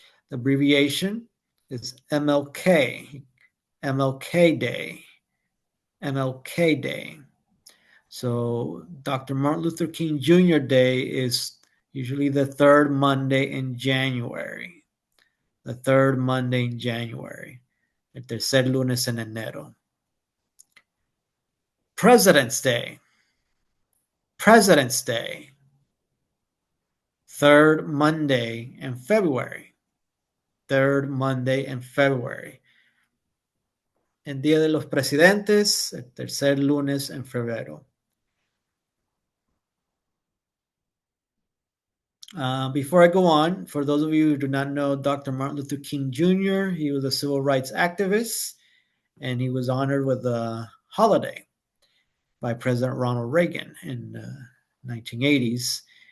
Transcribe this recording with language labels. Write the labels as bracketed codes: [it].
[en] The abbreviation is MLK. MLK Day. MLK Day. So Dr. Martin Luther King Jr. Day is usually the third Monday in January. The third Monday in January. [es] El tercer lunes en enero. [en] President's Day. President's Day. Third Monday in February. Third Monday in February. [es] El Día de los Presidentes, el tercer lunes en febrero. [en] Before I go on, for those of you who do not know Dr. Martin Luther King Jr., he was a civil rights activist, and he was honored with a holiday by President Ronald Reagan in the 1980s.